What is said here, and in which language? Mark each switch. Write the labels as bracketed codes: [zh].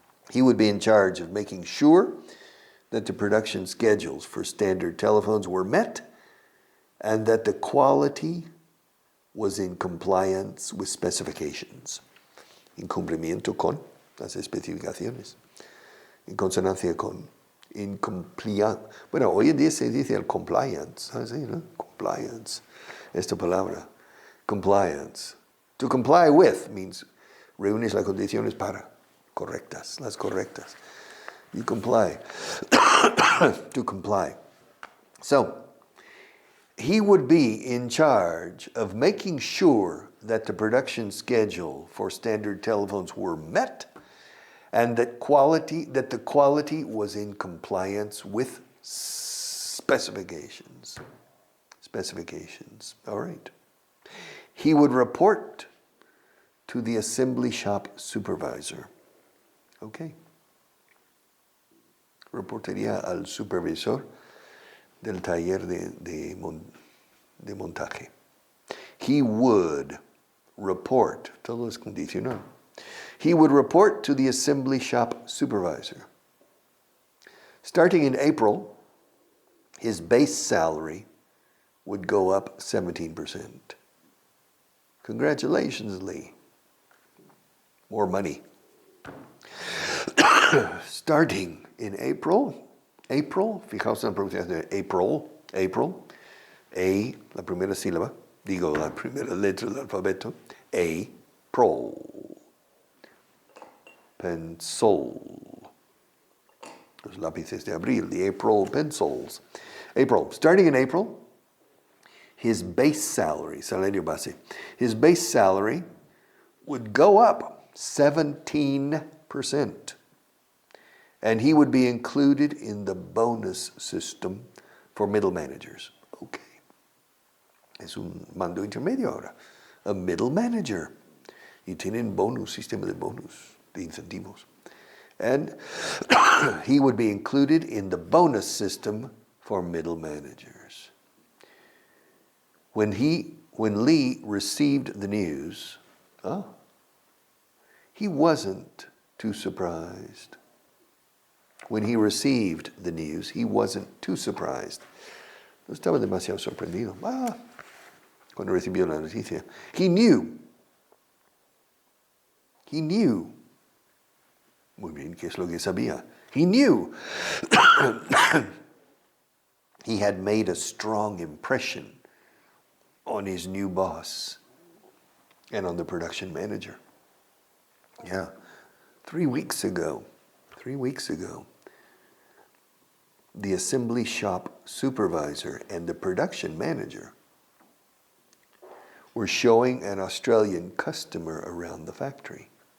[en] He would be in charge of making sure that the production schedules for standard telephones were met and that the quality was in compliance with specifications. [es] En cumplimiento con las especificaciones. En consonancia con. [en] In compliance. [es] Bueno, hoy en día se dice el compliance. ¿Sabes? ¿No? Compliance. Esta palabra. Compliance. [en] To comply with means [es] reúnes las condiciones para correctas, las correctas. [en] You comply. To comply. So, He would be in charge of making sure that the production schedule for standard telephones were met and that the quality was in compliance with specifications. Specifications. All right. He would report to the assembly shop supervisor. Okay. [es] Reportaría al supervisor del taller de montaje. [en] He would report, [es] todo es condicional. [en] He would report to the assembly shop supervisor. Starting in April, his base salary would go up 17%. Congratulations, Lee. More money. Starting in April, [es] fijaos en la pronunciación de April, A, la primera sílaba, digo la primera letra del alfabeto, April. [en] Pencil. [es] Los lápices de abril, [en] the April pencils. April. Starting in April, his base salary, [es] salario base, [en] his base salary would go up 17%. And he would be included in the bonus system for middle managers. Okay. [es] Es un mando intermedio ahora. [en] A middle manager. [es] Y tienen bonus, sistema de bonus, de incentivos. And he would be included in the bonus system for middle managers. When Lee received the news, he wasn't too surprised. When he received the news, he wasn't too surprised. No estaba demasiado sorprendido. Cuando recibió la noticia. [en] He knew. [es] Muy bien, ¿qué es lo que sabía? [en] He knew. He had made a strong impression on his new boss and on the production manager. Yeah, 3 weeks ago, the assembly shop supervisor and the production manager were showing an Australian customer around the factory.